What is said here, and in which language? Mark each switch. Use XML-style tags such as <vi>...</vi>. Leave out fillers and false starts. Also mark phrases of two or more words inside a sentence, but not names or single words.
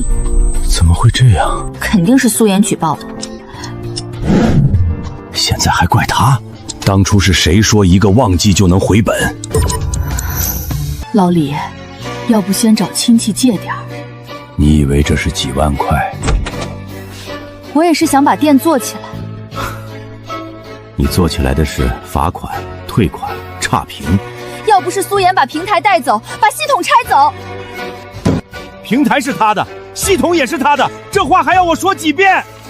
<zh>怎麼會這樣？肯定是蘇妍舉報的。現在還怪他？當初是誰說一個忘記就能回本？老李，要不先找親戚借點兒？你以為這是幾萬塊？我也是想把店做起來。你做起來的是罰款、退款、差評。要不是蘇妍把平台帶走，把系統拆走。平台是他的，系統也是他的，這話還要我說幾遍？</zh>